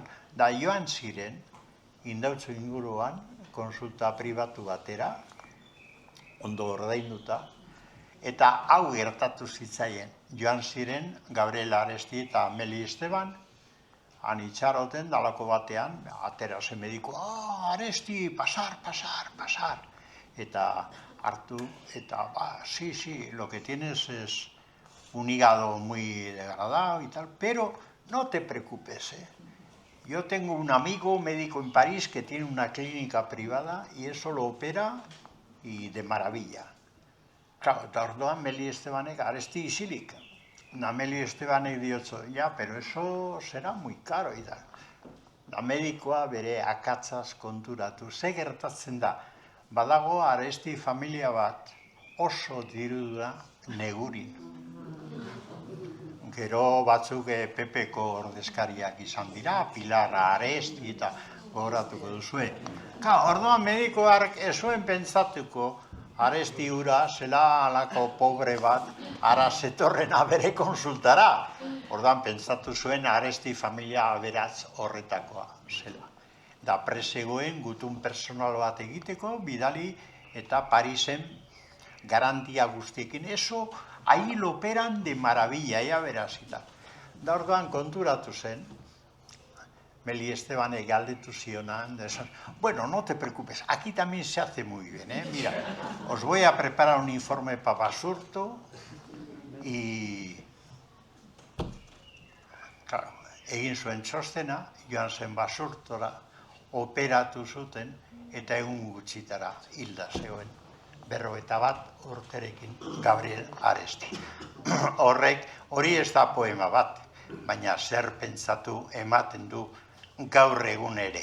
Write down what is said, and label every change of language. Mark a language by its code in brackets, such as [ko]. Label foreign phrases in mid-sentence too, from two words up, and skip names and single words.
[eu] Da joan ziren, Indautxo inguruan, konsulta pribatu batera, ondo ordainduta, eta hau gertatu zitzaien. Joan ziren Gabriel Aresti eta Meli Esteban, han itxaroten dalako batean, atera zen mediku, Aresti, pasar. Eta hartu, eta [es] sí, lo que tienes es un hígado muy degradado y tal, pero no te preocupes, Yo tengo un amigo médico en París que tiene una clínica privada y eso lo opera y de maravilla. Claro, [eu] eta orduan Meli Estebanek Aresti isilik. Nameli Estebanek diotzo, ja, [es] pero eso será muy caro, [eu] eta. Da medikoa bere akatzaz konturatu. Ze gertatzen da, badago Aresti familia bat oso dirudura negurin. Gero batzuk PP-ko ordezkariak izan dira, Pilar Aresti eta gogoratuko duzue. Orduan medikoak ez zuen pentsatuko Aresti hura zela alako pobre bat ara zetorrena bere konsultara. Orduan pentsatu zuen Aresti familia aberatz horretakoa zela. Da presegoen gutun personal bat egiteko, bidali eta Parisen garantia guztiekin. [es] Eso ahí lo operan de maravilla, ya verás. [eu] Da orduan konturatu zen, Meli Estebanek galdetu zionan, bueno, [es] no te preocupes, aquí también se hace muy bien, mira, os voy a preparar un informe para Basurto y, claro, [eu] egin zuen txostena, joan zen Basurtora, operatu zuten, eta egun gutxitara hilda zegoen. 51 urterekin Gabriel Aresti. Hori ez da poema bat, baina zer pentsatu ematen du gaur egun ere.